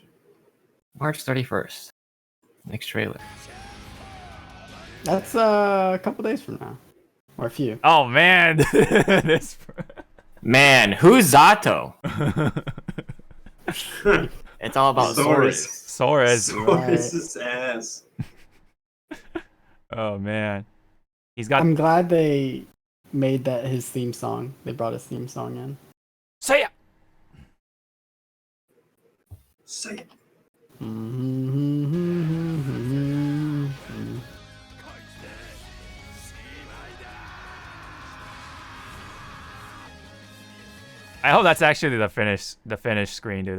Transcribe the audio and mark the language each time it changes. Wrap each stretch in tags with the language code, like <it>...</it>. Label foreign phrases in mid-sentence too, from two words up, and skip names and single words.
<en>March 31st. Next trailer. That's a couple days from now, or a few. Oh man. This. Man, who's Zato? It's all about Saurus. Saurus. Sora's. Saurus' ass. Oh man. He's got. I'm glad they made that his theme song. They brought his theme song in. Say it. Say it. I hope that's actually the finished screen, dude.</en>